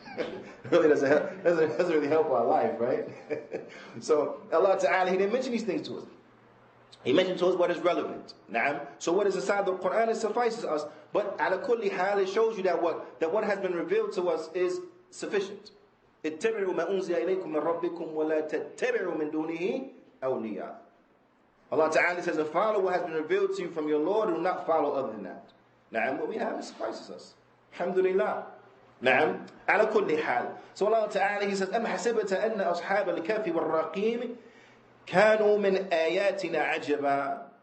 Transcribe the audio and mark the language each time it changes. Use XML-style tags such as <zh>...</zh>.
<en>It really doesn't really help our life, right? So Allah Ta'ala, He didn't mention these things to us. He mentioned to us what is relevant. Naam. So what is inside the Qur'an, it suffices us. But</en> <ar>ala kulli hal,</ar> <en>it shows you that what has been revealed to us is sufficient.</en> <ar>اتبعوا ما أنزل إليكم من ربكم ولا تتبعوا من دونه أولياء.</ar> <en>Allah Ta'ala says, and follow what has been revealed to you from your Lord, and do not follow other than that. Naam, what we have suffices us. Alhamdulillah. Naam. Ala kulli hal. So Allah Ta'ala, He says,</en> <ar>أَمْ حَسِبَتَ أَنَّ أَصْحَابَ الْكَهْفِ وَالرَّقِيمِ كَانُوا مِنْ آيَاتِنَا عَجَبًا.</ar>